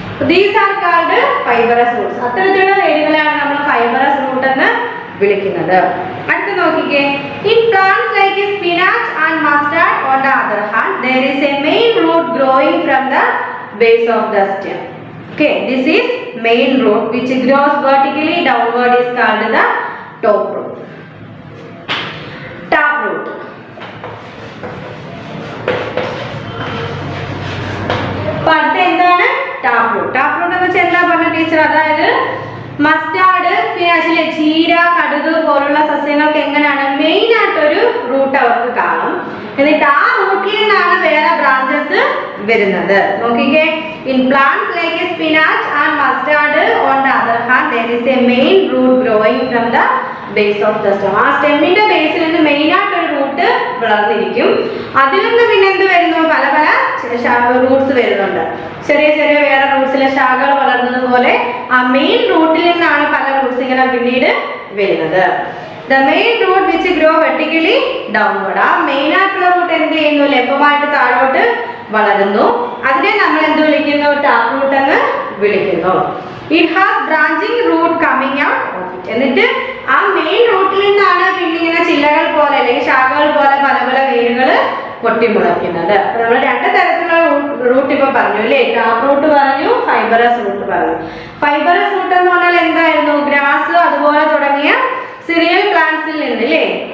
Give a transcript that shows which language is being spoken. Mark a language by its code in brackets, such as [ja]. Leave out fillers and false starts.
[en] These are called fibrous roots. [ml] അത്തരത്തിലുള്ള വേരുകളെയാണ് നമ്മൾ fibrous root എന്ന് വിളിക്കുന്നത്. അടുത്ത നോക്കിക്കേ, [en] In plants like spinach and mustard on the other hand there is a main root growing from the base of the stem. Okay, this is main root which grows vertically downward is called the top root. Top root. [ml] അടുത്ത എന്താണ് tap root. Tap root എന്ന് വെച്ചാൽ എന്താ പറഞ്ഞ teacher, അതായത് mustard, സ്പിനാച്ചിലെ ചീര, കടുക് പോലുള്ള സസ്യങ്ങൾക്ക് എങ്ങനെയാണ് മെയിൻ ആയിട്ടൊരു റൂട്ട് അവർക്ക് കാണും. എന്നിട്ട് ആ റൂട്ടിൽ നിന്നാണ് വേറെ ബ്രാഞ്ചസ് വരുന്നത്. നോക്കിക്കേ, [en] In plants like spinach and mustard on the other hand there is a main root growing from the base of the stem. [ml] ആ സ്റ്റെമ്മിന്റെ ബേസിൽ നിന്ന് മെയിൻ ആയിട്ട് ഒരു റൂട്ട് വളർന്നിരിക്കും. അതിൽ നിന്ന് പിന്നെ എന്ത് വരുന്നു, പല പല റൂട്ട്സ് വരുന്നുണ്ട്. ചെറിയ ചെറിയ വേറെ റൂട്ട്സിലെ ശാഖകൾ വളർന്നത് പോലെ ആ മെയിൻ റൂട്ടിൽ നിന്നാണ് പല റൂട്ട്സ് ഇങ്ങനെ പിന്നീട് വരുന്നത്. [en] The main root which grow vertically downward. [ml] ആ മെയിൻ ആയിട്ടുള്ള റൂട്ട് എന്ത് ചെയ്യുന്നു? ലംബമായിട്ട് താഴോട്ട് വളരുന്നു. അതിനെ നമ്മൾ എന്ത് വിളിക്കുന്നു? ടാപ്പ് റൂട്ട് എന്ന് വിളിക്കുന്നു. [en] It has branching root coming out of it. [ml] എന്നിട്ട് ആ മെയിൻ റൂട്ടിൽ നിന്നാണ് പിന്നെ ഇങ്ങനെ ചില്ലകൾ പോലെ അല്ലെങ്കിൽ ശാഖകൾ പോലെ പല പല വേരുകൾ പൊട്ടിമുളയ്ക്കുന്നത്. അപ്പൊ നമ്മൾ രണ്ട് തരത്തിലുള്ള റൂട്ട് ഇപ്പൊ പറഞ്ഞു അല്ലേ? ടാപ്പ് റൂട്ട് പറഞ്ഞു, ഫൈബറസ് റൂട്ട് പറഞ്ഞു. ഫൈബറസ് റൂട്ട് എന്ന് പറഞ്ഞാൽ എന്തായിരുന്നു? ഗ്രാസ് അതുപോലെ തുടങ്ങിയ സിറിയൽ പ്ലാന്റ്സിൽ നിന്ന് അല്ലേ?